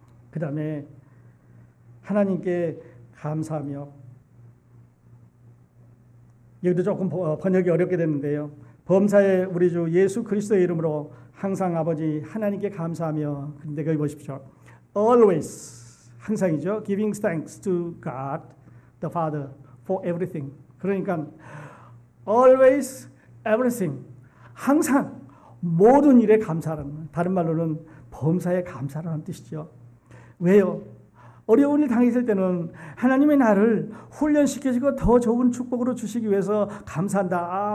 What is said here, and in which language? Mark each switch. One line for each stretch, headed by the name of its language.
Korean: 그 다음에 하나님께 감사하며, 여기도 조금 번역이 어렵게 됐는데요, 범사의 우리 주 예수 그리스도의 이름으로 항상 아버지 하나님께 감사하며, 근데 거기 보십시오.
English: Always,
Korean: 항상이죠.
English: Giving thanks to God the Father for everything.
Korean: 그러니까
English: always, everything,
Korean: 항상 모든 일에 감사하는, 다른 말로는 범사에 감사라는 뜻이죠. 왜요? 어려운 일 당했을 때는 하나님의 나를 훈련시켜주고 더 좋은 축복으로 주시기 위해서 감사한다.